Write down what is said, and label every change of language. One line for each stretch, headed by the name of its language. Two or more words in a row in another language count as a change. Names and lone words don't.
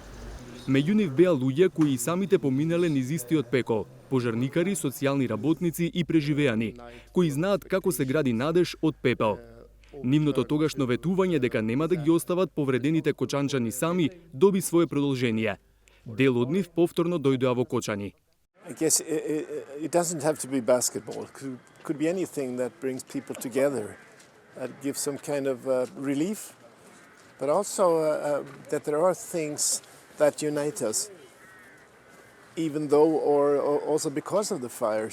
Macedonian: Меѓу нив беа луѓе кои и самите поминале низ истиот пекол, пожарникари, социјални работници и преживеани, кои знаат како се гради надеж од пепел. Нивното тогашно ветување дека нема да ги остават повредените кочанчани сами доби свое продолжение. Дел од нив повторно дојдоа во Кочани.
English: I guess it doesn't have to be basketball. Could be anything that brings people together, that gives some kind of relief, but also that there are things that unite us, even though or also because of the fire.